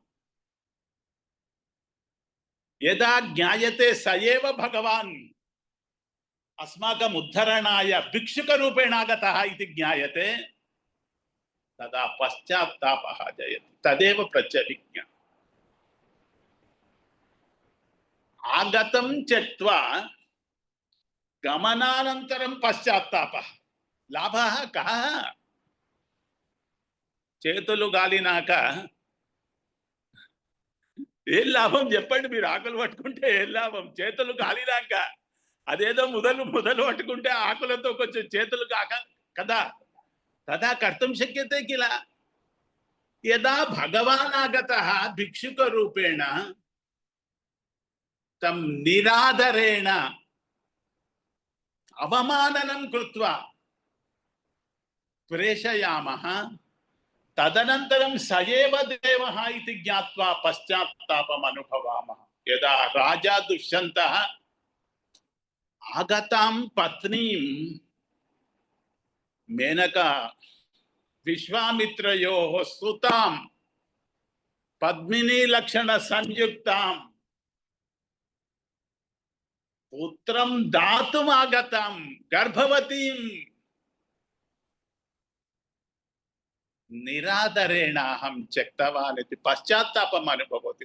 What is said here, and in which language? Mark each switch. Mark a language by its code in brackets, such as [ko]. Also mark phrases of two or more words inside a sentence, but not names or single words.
[sa] यदा ज्ञायते स एव भगवान् अस्माकम् उद्धरणाय भिक्षुकरूपेण आगतः इति ज्ञायते, तदा पश्चात्तापः जयति। तदेव प्रत्यभिज्ञा। आगतं त्यक्त्वा गमनानन्तरं पश्चात्तापः। लाभः कः? [te] చేతులు గాలినాక ఏం లాభం చెప్పండి? మీరు ఆకులు పట్టుకుంటే ఏం లాభం? చేతులు గాలినాక అదేదో మొదలు పట్టుకుంటే ఆకులతో కొంచెం చేతులు కాక కదా, [sa] తదా కర్తుం శక్యతే కిల. యదా భగవాన్ ఆగతః భిక్షుక రూపేణ తం నిరాదరేణ అవమాననం కృత్వా ప్రేషయామః, तदनन्तरं स एव देवः इति ज्ञात्वा पश्चात्तापम् अनुभवामः। यदा राजा दुष्यन्तः आगतां पत्नीं मेनका विश्वामित्रयोः सुतां पद्मिनी लक्षण संयुक्तां पुत्रं दातुम् आगतां गर्भवतीं निरादरेण अहं त्यक्तवान् इति पश्चात्तापम् अनुभवति।